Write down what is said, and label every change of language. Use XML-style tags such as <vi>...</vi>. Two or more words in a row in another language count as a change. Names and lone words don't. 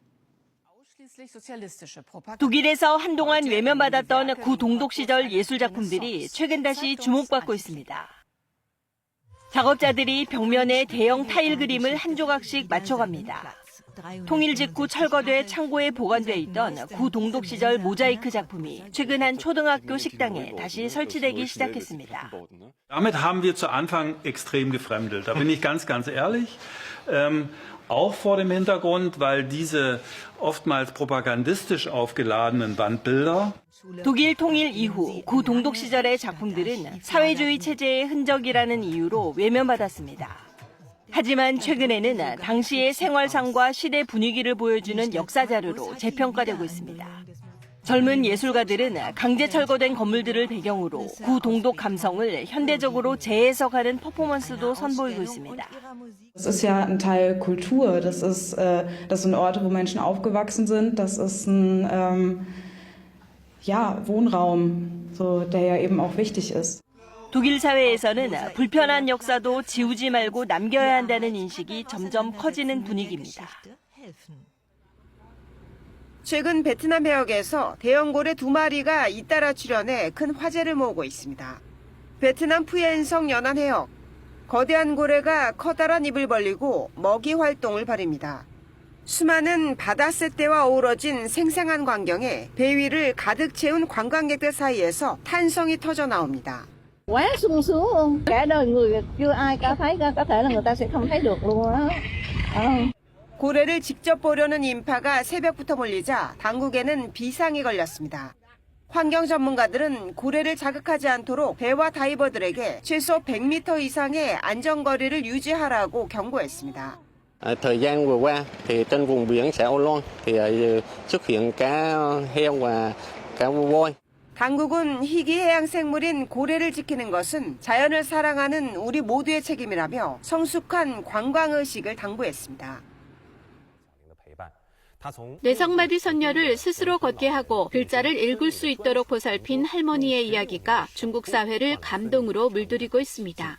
<ko>독일에서 한동안 외면받았던 구동독 시절 예술작품들이 최근 다시 주목받고 있습니다. 작업자들이 벽면에 대형 타일 그림을 한 조각씩 맞춰갑니다. 통일 직후 철거돼 창고에 보관돼 있던 구동독 시절 모자이크 작품이 최근 한 초등학교 식당에 다시 설치되기 시작했습니다.</ko> <de>Damit haben wir zu Anfang extrem gefremdelt. Da bin ich ganz ehrlich. Auch vor dem Hintergrund, weil diese oftmals propagandistisch aufgeladenen Wandbilder</de> <ko>독일 통일 이후 구동독 시절의 작품들은 사회주의 체제의 흔적이라는 이유로 외면받았습니다. 하지만 최근에는 당시의 생활상과 시대 분위기를 보여주는 역사 자료로 재평가되고 있습니다. 젊은 예술가들은 강제 철거된 건물들을 배경으로 구동독 감성을 현대적으로 재해석하는 퍼포먼스도 선보이고 있습니다.</ko> <de>Das ist ja ein Teil Kultur. Das sind Orte, wo Menschen aufgewachsen sind. Das ist ein Wohnraum, der ja eben auch wichtig ist.</de> <ko>독일 사회에서는 불편한 역사도 지우지 말고 남겨야 한다는 인식이 점점 커지는 분위기입니다. 최근 베트남 해역에서 대형 고래 2마리가 잇따라 출현해 큰 화제를 모으고 있습니다. 베트남 푸엔성 연안 해역. 거대한 고래가 커다란 입을 벌리고 먹이 활동을 벌입니다. 수많은 바다새떼와 어우러진 생생한 광경에 배 위를 가득 채운 관광객들 사이에서 탄성이 터져 나옵니다.</ko> <vi>Quá sung sướng luôn. Cả đời người chưa ai có thấy, có thể là người ta sẽ không thấy được luôn á.</vi> <ko>고래를 직접 보려는 인파가 새벽부터 몰리자 당국에는 비상이 걸렸습니다. 환경 전문가들은 고래를 자극하지 않도록 배와 다이버들에게 최소 100m 이상의 안전거리를 유지하라고 경고했습니다.</ko> <vi>Thời gian vừa qua thì trên vùng biển xã Âu Loan thì xuất hiện cá heo và cá voi.</vi> <ko>당국은 희귀 해양 생물인 고래를 지키는 것은 자연을 사랑하는 우리 모두의 책임이라며 성숙한 관광 의식을 당부했습니다. 뇌성마비 선녀를 스스로 걷게 하고 글자를 읽을 수 있도록 보살핀 할머니의 이야기가 중국 사회를 감동으로 물들이고 있습니다.</ko>